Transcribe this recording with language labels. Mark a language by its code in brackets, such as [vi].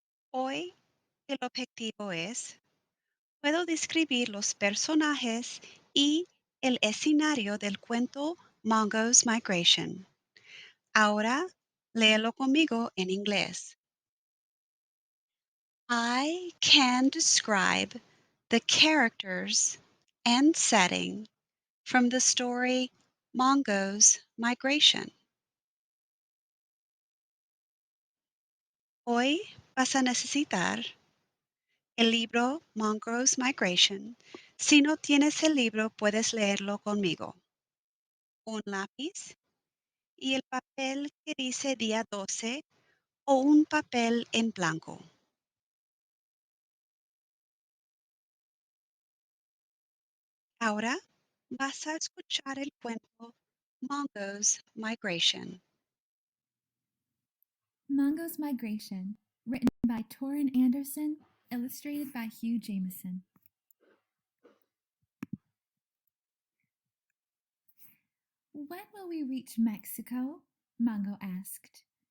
[es] Hoy el objetivo es, puedo describir los personajes y el escenario del cuento Mongo's Migration. Ahora léelo conmigo en inglés. [en] I can describe the characters and setting from the story Mongo's Migration. [es] Hoy vas a necesitar el libro Mongo's Migration. Si no tienes el libro, puedes leerlo conmigo. Un lápiz y el papel que dice día 12 o un papel en blanco. Ahora vas a escuchar el cuento Mongo's Migration. [en] Mongo's Migration, written by Torrin Anderson, illustrated by Hugh Jameson. When will we reach Mexico? Mongo asked.